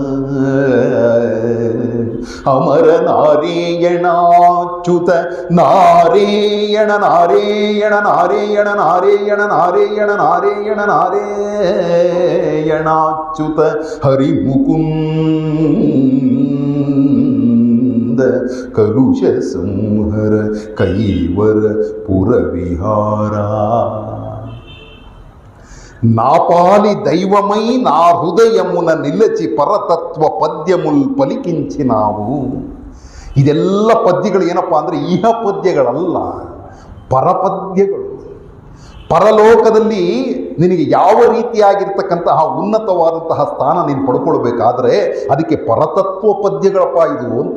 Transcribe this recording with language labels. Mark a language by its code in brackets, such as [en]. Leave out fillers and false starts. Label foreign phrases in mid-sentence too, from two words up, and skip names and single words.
[te] అమర నారాయణాచ్యుత నారాయణ నారాయణ నారాయణ నారాయణ నారాయణ నారాయణ నారాయణాచ్యుత హరిముకుంద కలుష సంహర కైవర పుర విహార. నా పాలి దైవమై నా హృదయమున నిలచి పరతత్వ పద్యముల్ పలికించినావు. [kn] ಇದೆಲ್ಲ ಪದ್ಯಗಳು ಏನಪ್ಪ ಅಂದರೆ ಇಹ ಪದ್ಯಗಳಲ್ಲ, ಪರಪದ್ಯಗಳು. ಪರಲೋಕದಲ್ಲಿ ನಿನಗೆ ಯಾವ ರೀತಿಯಾಗಿರ್ತಕ್ಕಂತಹ ಉನ್ನತವಾದಂತಹ ಸ್ಥಾನ ನೀನು ಪಡ್ಕೊಳ್ಬೇಕಾದ್ರೆ ಅದಕ್ಕೆ ಪರತತ್ವ ಪದ್ಯಗಳಪ್ಪ ಇದು ಅಂತ.